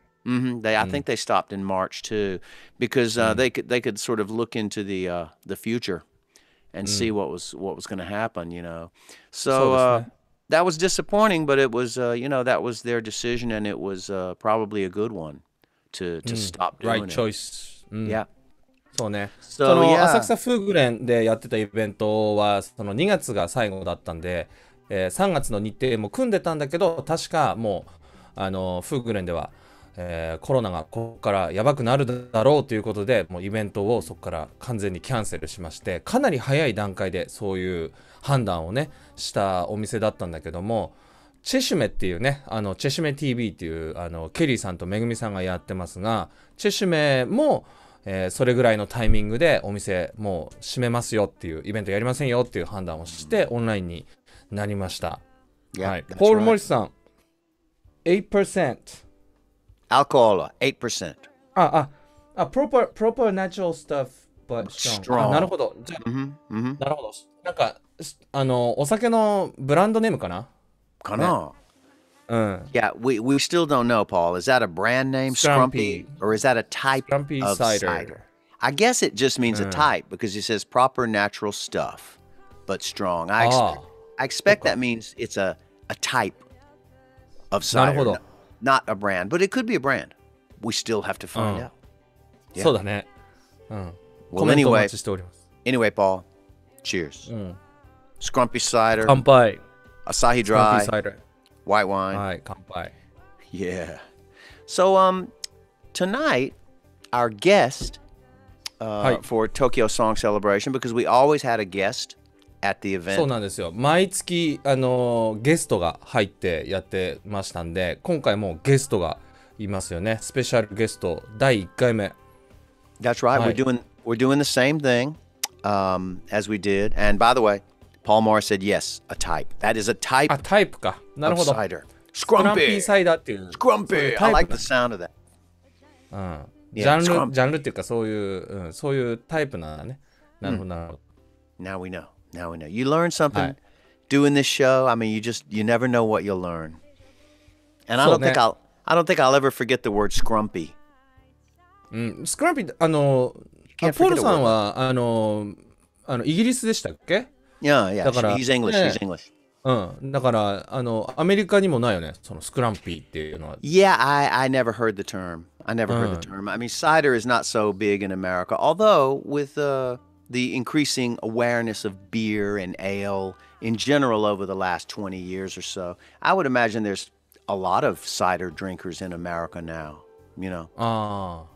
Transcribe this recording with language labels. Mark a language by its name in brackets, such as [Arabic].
[English] I think they stopped in March too, because they could sort of look into the future and see what was going to happen, So that was disappointing, but it was, that was their decision, and it was probably a good one to stop doing Right it. choice. Yeah. [Japanese] そうね。 [English] So, [Japanese] その [English] yeah. [Japanese] 浅草フーグレンでやってたイベントはその2月が最後だったんで、3月の日程も組んでたんだけど、確かもうフーグレンでは、コロナがここからやばくなるだろうということで、もうイベントをそこから完全にキャンセルしまして、かなり早い段階でそういう判断をねしたお店だったんだけども、チェシュメっていうね、チェシュメ TV っていうケリーさんとめぐみさんがやってますが、チェシュメもそれぐらいのタイミングでお店もう閉めますよっていうイベントやりませんよっていう判断をしてオンラインになりました。はい。ポール・モリスさん、8%。 [English] Alcohol, 8%. proper natural stuff, but strong. [Japanese] なるほど。じゃあ、なるほど。なんか、お酒のブランドネームかな [English] かな、Yeah, we still don't know, Paul. Is that a brand name, Scrumpy, or is that a type of cider? I guess it just means a type because it says proper natural stuff, but strong. I expect that means it's a type of cider, not a brand, but it could be a brand. We still have to find out. [Japanese] そうだね。 [English] Well, anyway, Paul, cheers. Scrumpy cider. [Japanese] 乾杯。 [English] Asahi Dry. Scrumpy cider. White wine. [Japanese] はい、乾杯。 [English] Yeah. So, tonight, our guest for Tokyo Song Celebration, because we always had a guest at the event. [Japanese] そうなんですよ。毎月、ゲストが入ってやってましたんで、今回もゲストがいますよね。スペシャルゲスト第1回目。 [English] That's right. We're doing the same thing as we did. And by the way, Paul Morris said yes, a type. That is a type. [Japanese] タイプか。なるほど。 [English] cider. [Japanese] スクランピーサイダーっていう。 [English] Scrumpy. I like the sound of that. [Japanese] ジャンルっていうかそういうタイプなんだね。なるほどなるほど。 [English] Now we know. You learn something doing this show. I mean, you never know what you'll learn. And I don't think I'll ever forget the word scrumpy. [Japanese] スクランピーポールさんはイギリスでしたっけ [English] ？Yeah, [Japanese] だから [English] he's English. [Japanese] だからアメリカにもないよね、そのスクランピーっていうのは。 [English] Yeah, I never heard the term. I mean, cider is not so big in America, although with the increasing awareness of beer and ale in general over the last 20 years or so, I would imagine there's a lot of cider drinkers in America now, you know.